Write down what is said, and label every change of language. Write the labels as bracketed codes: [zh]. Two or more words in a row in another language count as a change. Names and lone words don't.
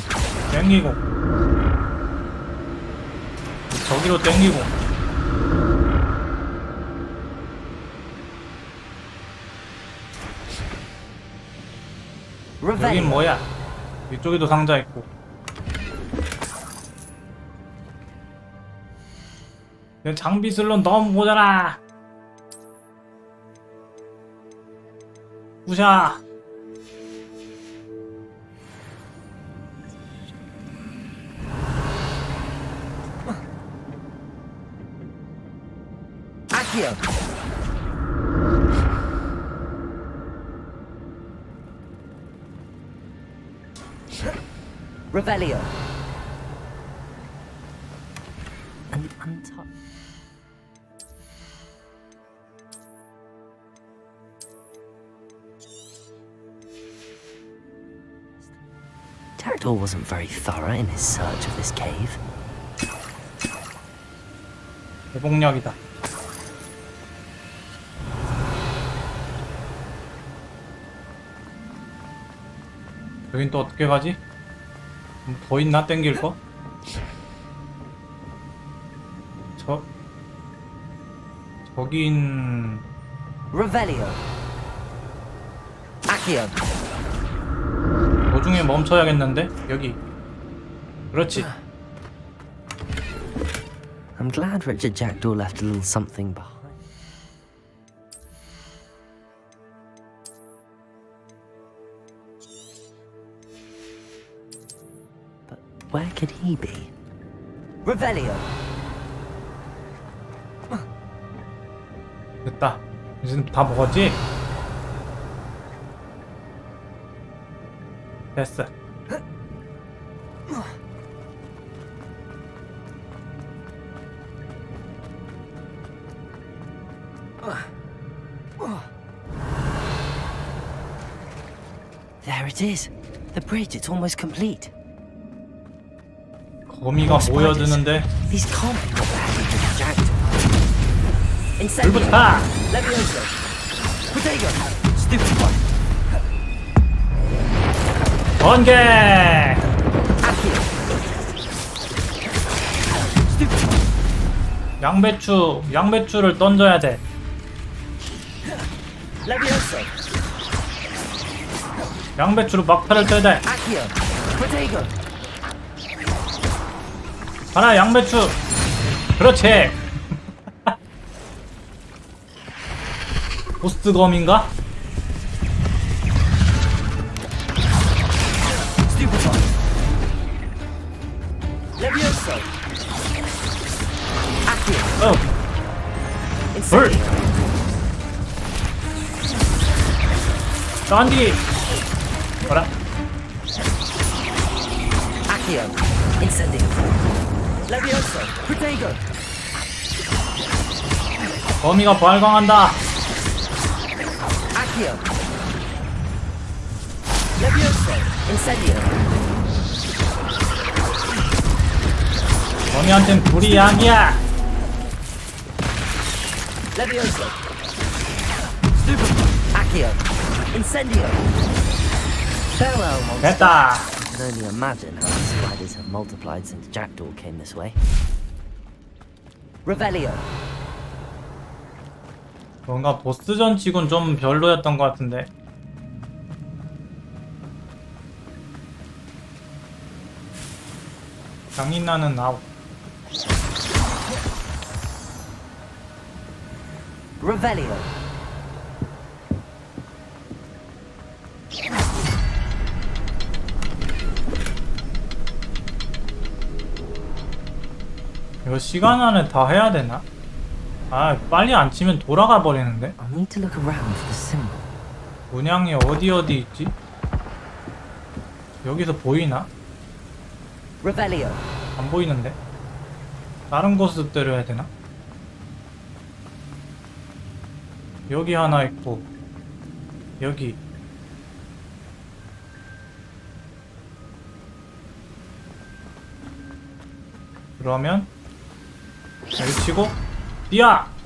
[ko] 땡기고 저기로 땡기고 여긴 뭐야? 이쪽에도 상자 있고. 내 장비술로 너무 모자라. 부셔. [en] Accio. Revelio. An untouched. Jackdaw wasn't very thorough in his search of this cave. [ko] 회복력이다. 여긴 또 어떻게 가지? 더 있나 땡길 거? 저긴 [en] Revelio. Accio. [ko] 도중에 멈춰야겠는데? 여기. 그렇지. [en] I'm glad Richard Jackdaw left a little something behind. But where could he be? Revelio. [ko] 됐다. 이제 다 먹었지? 됐어. [en] There it is. The bridge, it's almost complete. [ko] 거미가 모여드는데. [en] These can't be what happened to Jackdaw. [ko] 불붙어! [en] Levioso. Potato. Stupefy. [ko] 번개! [en] Accio. Stupefy. [ko] 양배추를 던져야 돼. [en] Levioso. [ko] 양배추로 막타를 쳐야 돼. [en] Accio. Protego. [ko] 가라 양배추. 그렇지. 보스검인가? [en] Stupefy. Levioso. Accio. [ko] 불. 딴디. 뭐라? [en] Accio. Incendio. Levioso. Protego. [ko] 거미가 발광한다. [en] Accio. Levioso. Incendio. [ko] 거미한텐 불이 약이야. [en] Levioso. Stupefy. Accio. Incendio. Farewell, monster. [ko] 됐다. [en] I can only imagine how the spiders have multiplied since Jackdaw came this way. Revelio. [ko] 뭔가 보스전 치곤 좀 별로였던 것 같은데. 장인나는 아웃. [en] Revelio. [ko] 이거 시간 안에 다 해야 되나? 아, 빨리 안 치면 돌아가 버리는데? [en] I need to look around for the symbol. [ko] 문양이 어디 있지? 여기서 보이나? [en] Revelio. [ko] 안 보이는데? 다른 곳으로 때려야 되나? 여기 하나 있고 여기 그러면 여기 치고 뛰어!